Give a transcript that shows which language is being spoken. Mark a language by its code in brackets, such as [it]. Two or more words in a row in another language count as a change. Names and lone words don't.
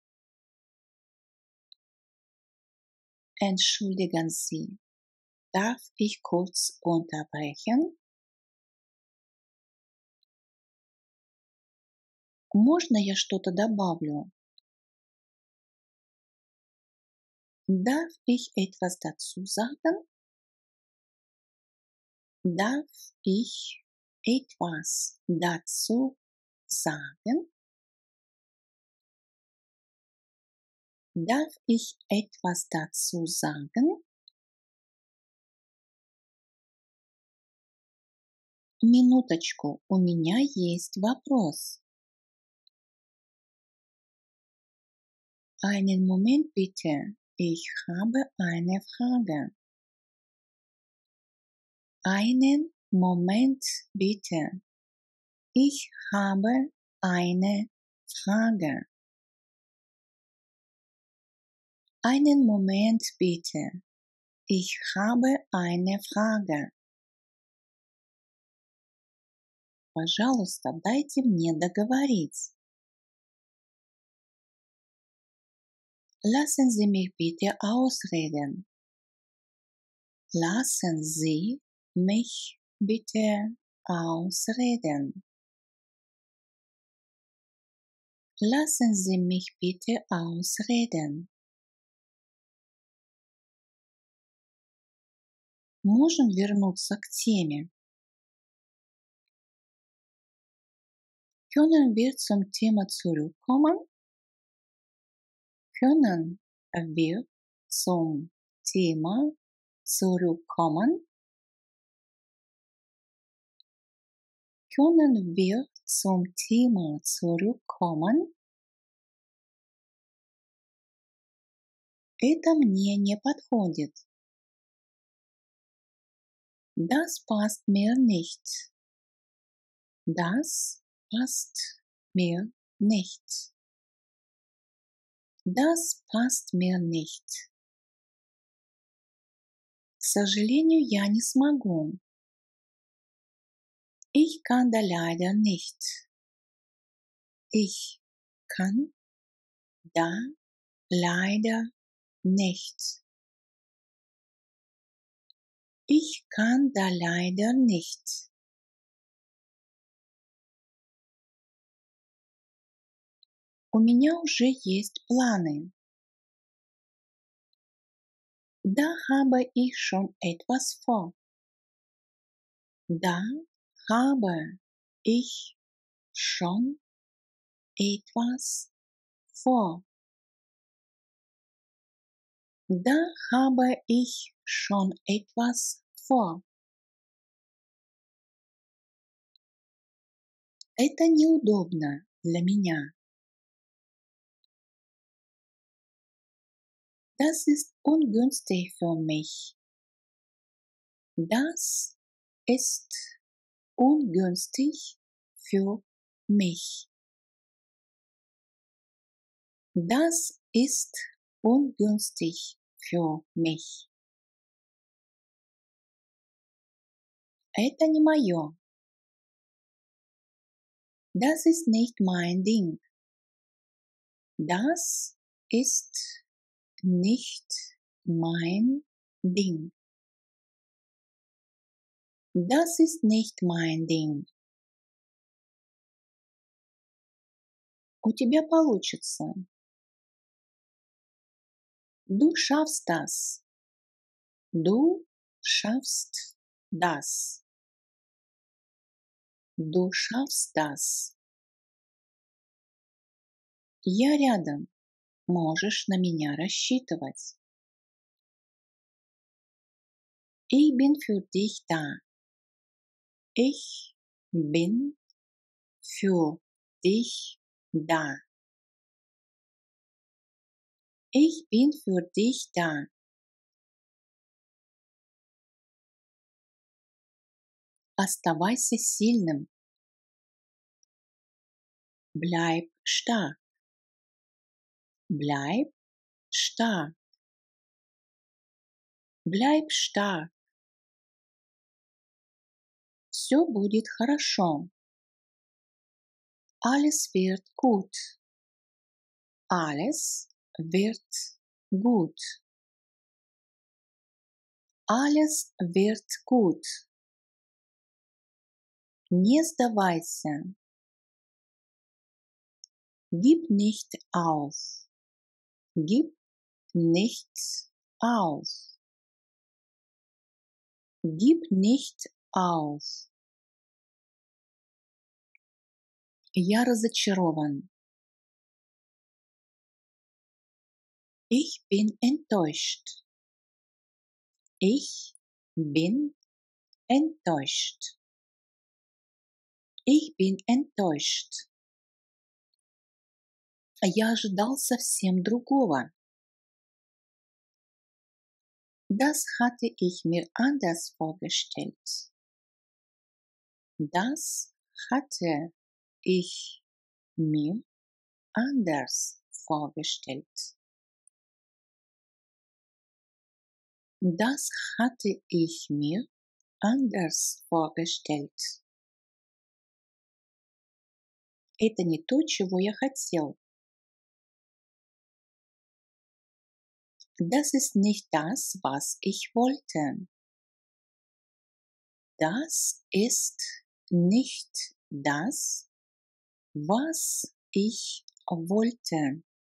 [de] Entschuldigen Sie, darf ich kurz unterbrechen? [ru] Можно я что-то добавлю? [de] Darf ich etwas dazu sagen? Darf ich etwas dazu sagen? Darf ich etwas dazu sagen? [ru] Минуточку, у меня есть вопрос. [de] Einen Moment bitte, ich habe eine Frage. Einen Moment bitte, ich habe eine Frage. Einen Moment bitte. Ich habe eine Frage. [ru] Пожалуйста, дайте мне договорить. [de] Lassen Sie mich bitte ausreden. Lassen Sie mich bitte ausreden. Lassen Sie mich bitte ausreden. [ru] Можем вернуться к теме. [de] Können wir zum Thema zurückkommen? Können wir zum Thema zurückkommen? Können wir zum Thema zurückkommen? [ru] Это мне не подходит. [de] Das passt mir nicht. Das passt mir nicht. Das passt mir nicht. [ru] К сожалению, я не смогу. [de] Ich kann da leider nicht. Ich kann da leider nicht. Ich kann da leider nicht. [ru] У меня уже есть планы. [de] Da habe ich schon etwas vor. Da habe ich schon etwas vor. Da habe ich schon etwas vor. [ru] Это неудобно для меня. [de] Das ist ungünstig für mich. Das ist ungünstig für mich. Das ist ungünstig für mich. [ru] Это не мое. [de] Das ist nicht mein Ding. Das ist nicht mein Ding. Das ist nicht mein Ding. [ru] У тебя получится. [de] Du schaffst das. Du schaffst das. Du schaffst das. [ru] Я рядом. Можешь на меня рассчитывать. [de] Ich bin für dich da. Ich bin für dich da. Ich bin für dich da. [ru] Оставайся сильным. [de] Bleib stark. Bleib stark. Bleib stark. [ru] Все будет хорошо. [de] Alles wird gut. Alles wird gut. Alles wird gut. [ru] Не сдавайся. [de] Gib nicht auf. Gib nicht auf. Gib nicht auf. [ru] Я разочарован. [de] Ich bin enttäuscht. Ich bin enttäuscht. Ich bin enttäuscht. [ru] Я ожидал совсем другого. [de] Das hatte ich mir anders vorgestellt. Das hatte ich mir anders vorgestellt. Das hatte ich mir anders vorgestellt. [ru] Это не то, чего я хотел. [de] Das ist nicht das, was ich wollte. Das ist nicht das, was ich wollte.